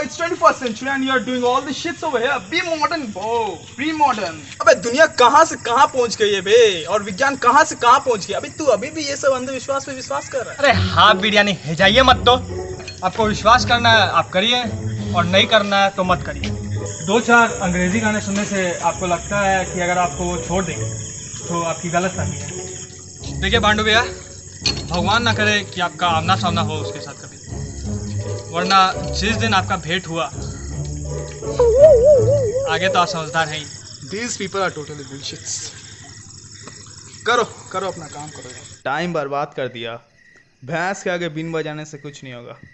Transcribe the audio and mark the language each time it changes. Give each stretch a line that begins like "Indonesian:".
English: It's 21st century and you're doing all the shits over here. Be modern, bro. Be modern.
Hindi: अबे दुनिया कहाँ से कहाँ पहुँच गई है बे, और विज्ञान कहाँ से कहाँ पहुँच गया। अभी तू अभी भी ये सब अंधविश्वास पे विश्वास कर रहा है। अरे हाँ बिरयानी जाइए मत। तो आपको विश्वास करना है आप करिए, और नहीं करना है तो मत करिए। 2-4 अंग्रेजी गाने सुनने से आपको लगता है कि अगर आपको वो छोड़ देंगे तो आपकी गलत फहमी है। देखिए पांडु भैया, भगवान ना करे कि आपका आमना सामना हो उसके साथ कभी, वरना जिस दिन आपका भेंट हुआ आगे तो आप समझदार हैं ही।
English: These people are totally bullshits.
Hindi: करो करो अपना काम करो। टाइम बर्बाद कर दिया। भैंस के आगे बीन बजाने से कुछ नहीं होगा।